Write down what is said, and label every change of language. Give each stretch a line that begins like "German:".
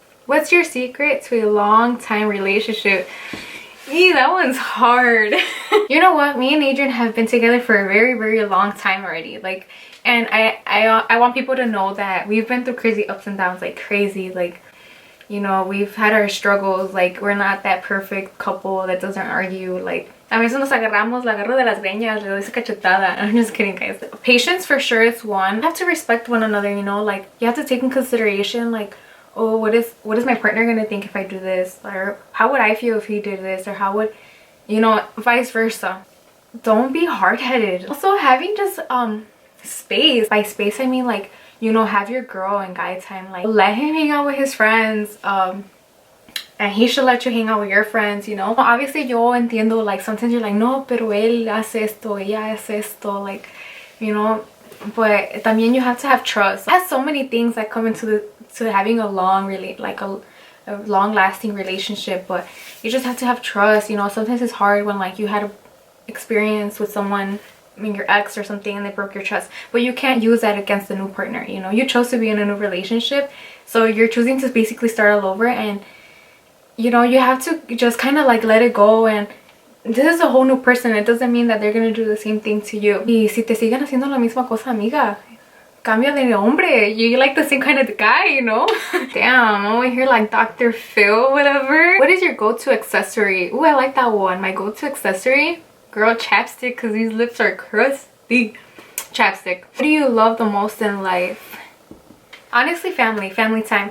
English: What's your secret to a long time relationship? Eee, that one's hard. You know what, me and Adrian have been together for a very long time already, like, and I want people to know that we've been through crazy ups and downs, like crazy, like, you know, we've had our struggles. Like, we're not that perfect couple that doesn't argue.
Spanish: Like, a veces nos agarramos, la agarro de las greñas, le doy esa cachetada.
English: I'm just kidding, guys. Patience for sure is one. You have to respect one another, you know, like, you have to take in consideration, like, oh, what is my partner gonna think if I do this? Or how would I feel if he did this? Or how would, you know, vice versa. Don't be hard-headed. Also, having just space. By space, I mean, like, you know, have your girl and guy time. Like, let him hang out with his friends, and he should let you hang out with your friends, you know. Obviously,
Spanish: yo entiendo,
English: like, sometimes you're like,
Spanish: no, pero él hace esto,
English: ella hace esto, like, you know, but
Spanish: también
English: you have to have trust. It has so many things that come into to having a long-lasting relationship, but you just have to have trust, you know. Sometimes it's hard when, like, you had an experience with someone, I mean, your ex or something, and they broke your trust, but you can't use that against the new partner, you know. You chose to be in a new relationship, so you're choosing to basically start all over, and, you know, you have to just kind of like let it go. And this is a whole new person. It doesn't mean that they're gonna do the same thing to you.
Spanish: Y si te siguen haciendo la misma cosa, amiga, cambia de hombre.
English: You like the same kind of guy, you know. Damn, I'm over here like Dr. Phil, whatever. What is your go-to accessory? Ooh, I like that one. My go-to accessory, girl, chapstick, because these lips are crusty. Chapstick. What do you love the most in life? Honestly, family time.